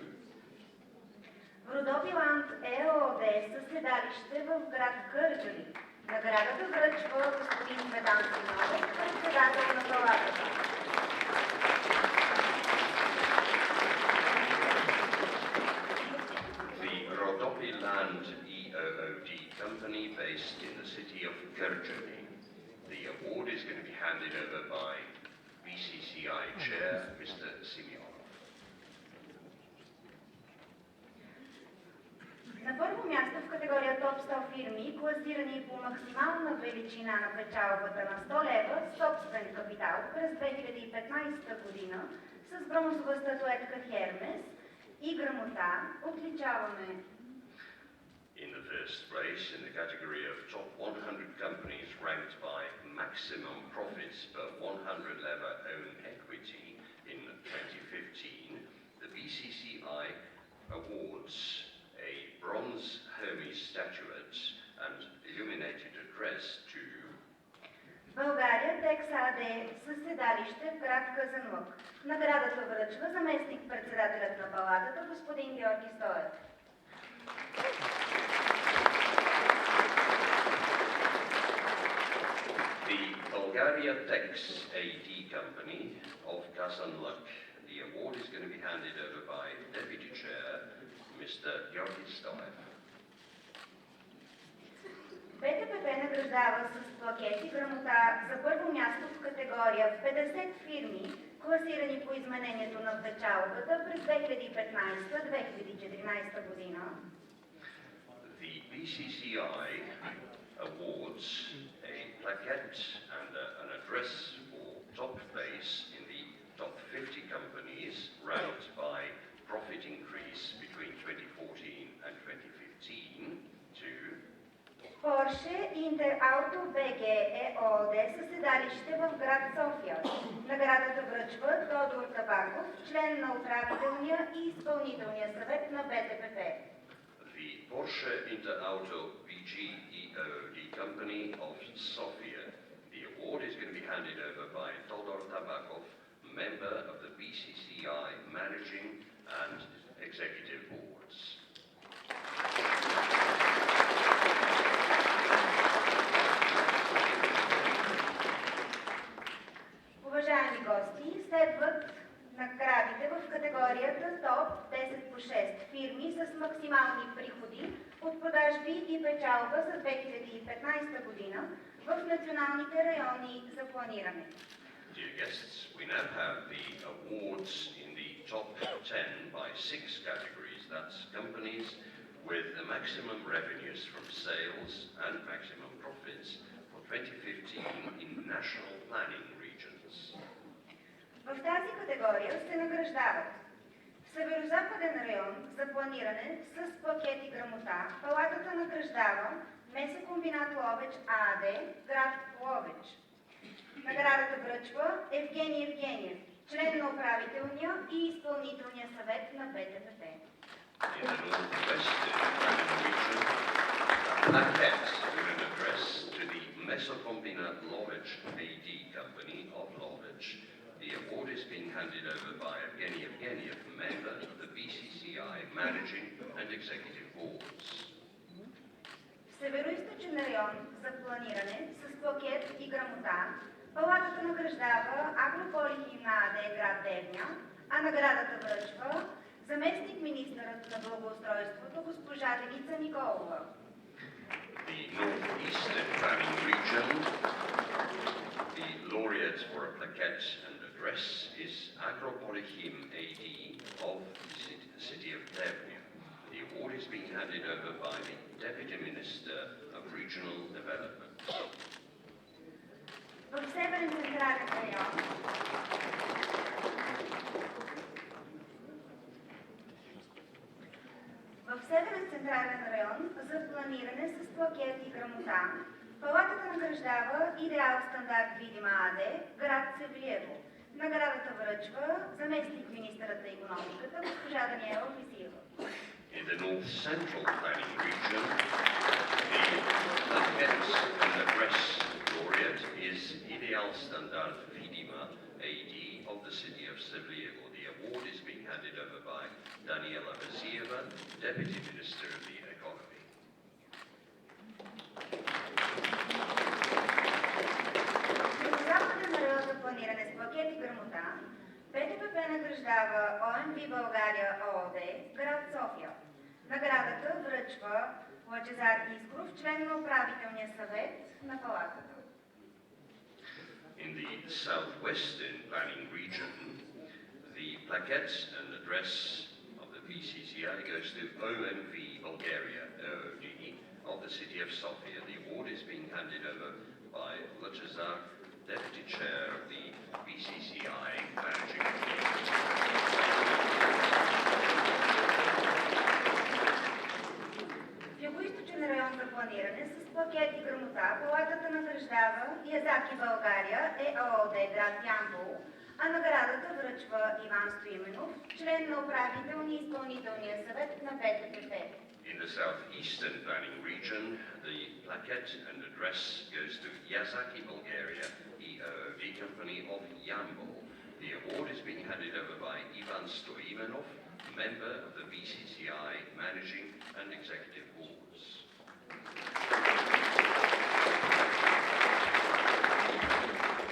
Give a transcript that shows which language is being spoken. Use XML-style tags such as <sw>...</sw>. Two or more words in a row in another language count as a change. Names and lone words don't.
<bg>Родопиланд ЕООД със седалище в град Кърджали. Наградата връчва господин Цветан Симеонов, председател на палатата.</bg> <en>the Rodopiland EOOD company based in the city of Kyrgyzstan. The award is going to be handed over by BCCI Chair, Mr. Simeonov.</en> <bg>На първо място в категория Топ 100 фирми, класирани по максимална величина на печалбата на 100 лева, собствен капитал през 2015 година, с бронзова статуетка Хермес и грамота, отличаваме</bg> <en>In the first place, in the category of top 100 companies ranked by maximum profits per 100 leva own equity in 2015, the BCCI awards a bronze Hermes statuette and illuminated address to</en> <bg>България Текс АД със седалище в град Казанлък. Наградата връчва заместник-председателят на палатата господин Георги Стоев.</bg> <en>Bulgaria Tex AD Company of Kazanlak. The award is going to be handed over by Deputy Chair, Mr. Georgi Stoev.</en> <bg>БТПП награждава с плакет и грамота за първо място в категория 50 фирми, класирани по изменението на печалбата през 2015-2014 година.</bg> <en>The BCCI awards a plaquette and an address for top place in the top 50 companies ranked by profit increase between 2014 and 2015 to</en> <bg>Porsche Interauto BG ЕООД със седалище в град София. Наградата връчва Тодор Табаков, член на управителния и изпълнителния съвет на БТПП.</bg> <en>the Porsche Interauto BG EOD Company of Sofia. The award is going to be handed over by Todor Tabakov, member of the BCCI Managing and Executive Boards.</en> <bg>Уважаеми гости, следват наградите в категорията ТОП 10 по 6 фирми с максимални приходи от продажби и печалба за 2015 година в националните райони за планиране.</bg> <en>Dear guests, we now have the awards in the top 10 by 6 categories. That's companies with the maximum revenues from sales and maximum profits for 2015 in national planning regions.</en> <bg>В тази категория се награждават в Северозападен район за планиране с плакет и грамота. Палатата награждава Месокомбинат Ловеч АД, град Ловеч. Наградата връчва Евгений Евгениев, член на управителния и изпълнителния съвет на БТПП.</bg> <en>In the northwestern region, a plaquette with an address to the Mesocombinat Lovech AD Company of Lovech. The award is being handed over by Evgeny Evgeniev, member of the BCCI Managing and Executive Boards.</en> <bg>В Североизточен район за планиране с плакет и грамота палатата награждава Агрополихим АД, град Девня, а наградата връчва заместник-министърът на благоустройството госпожа Деница Николова.</bg> <en>The northeastern planning region, the laureate for a plaquette and address is Agropolichim AD of the city of Devnya. The award is being handed over by the Deputy Minister of Regional Development.</en> <bg>В Северен централен район за планиране с плакет и грамота палатата награждава Идеал Стандарт Видима АД, град Севлиево. Наградата връчва заместник-министърът на икономиката госпожа Даниела Висиева.</bg> <en>In the North Central Planning Region, the plaquette and address laureate is Ideal Standard Vidima AD of the city of Sevlievo. The award is being handed over by Daniela Vasieva, Deputy Minister of the Economy.</en> <bg>В Западен район за планиране с плакет и грамота БТПП награждава ОМВ България ООД, град София. Наградата връчва Лъчезар Искров, член на управителния съвет на палатата.</bg> <en>In the southwestern planning region, the plaquette and address of the BCCI goes to OMV Bulgaria OOD of the city of Sofia. The award is being handed over by Lachazar, Deputy Chair of the BCCI Managing</en> <bg>В Югоизточен район за планиране с плакет и грамота палатата награждава Язаки България ЕООД, град Ямбол, а наградата връчва Иван Стоименов, член на управителния и изпълнителния съвет на БТПП.</bg> <en>In the southeastern planning region, the plaquette and address goes to Yazaki Bulgaria EOOD Company of Yambol. The award is being handed over by Ivan Stoimenov, member of the BCCI Managing and Executive Boards.</en>